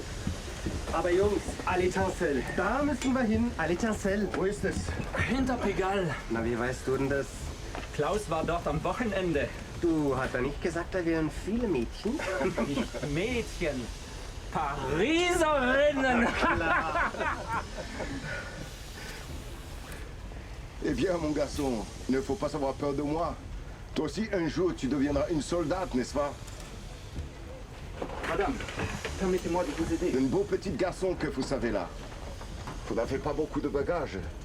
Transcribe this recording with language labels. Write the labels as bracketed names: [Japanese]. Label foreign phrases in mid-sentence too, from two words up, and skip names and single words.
[German] Aber Jungs, [French] à l'étincelle. [German] Da müssen wir hin, [French] à l'étincelle. [German] Wo ist es? Hinter Pigalle. Na, wie weißt du denn das? Klaus war dort am Wochenende. Du, hat er nicht gesagt, da wären viele Mädchen? Nicht Mädchen, Pariserinnen. [French] Eh bien, mon garçon, il ne faut pas avoir peur de moi. Toi aussi, un jour, tu deviendras une soldate, n'est-ce pas? Madame, permettez-moi de vous aider. Un beau petit garçon que vous savez là. Vous n'avez pas beaucoup de bagages.